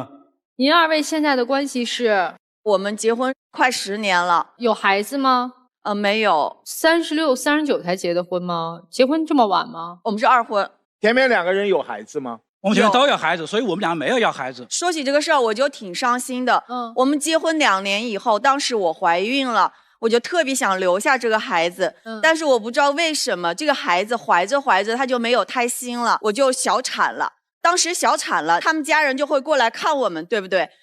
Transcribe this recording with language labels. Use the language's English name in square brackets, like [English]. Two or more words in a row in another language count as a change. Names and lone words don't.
[Chinese] 您2位現在的關係是？我們結婚快10年了。有孩子嗎？沒有。 36、39才結的婚嗎？結婚這麼晚嗎？我們是2婚。前面2個人有孩子嗎？我们现在都有孩子，所以我们俩没有要孩子。說起這個事兒，我就挺傷心的。我們結婚2年以後，當時我懷孕了，我就特別想留下這個孩子。但是我不知道為什麼，這個孩子懷着懷着他就沒有胎心了，我就小產了。當時小產了，他們家人就會過來看我們，對不對？